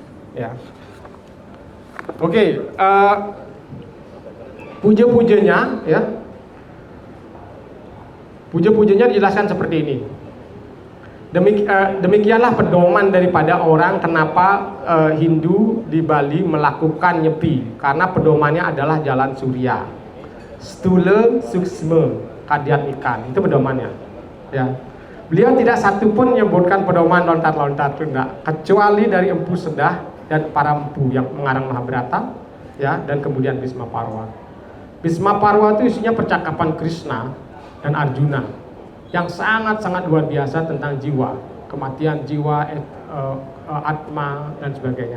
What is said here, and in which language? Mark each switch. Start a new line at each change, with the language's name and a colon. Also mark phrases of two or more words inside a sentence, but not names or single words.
Indonesian: Ya. Oke, puja-pujanya ya. Puja-pujanya dijelaskan seperti ini. Demikianlah pedoman daripada orang kenapa Hindu di Bali melakukan nyepi, karena pedomannya adalah jalan surya. Stula suksma kadiat ikan, itu pedomannya. Ya. Beliau tidak satupun menyebutkan pedoman lontar-lontar itu enggak, kecuali dari Empu Sedah dan para empu yang mengarang Mahabharata ya, dan kemudian Bhisma Parwa. Bhisma Parwa itu isinya percakapan Krishna dan Arjuna yang sangat-sangat luar biasa tentang jiwa, kematian jiwa, atma dan sebagainya.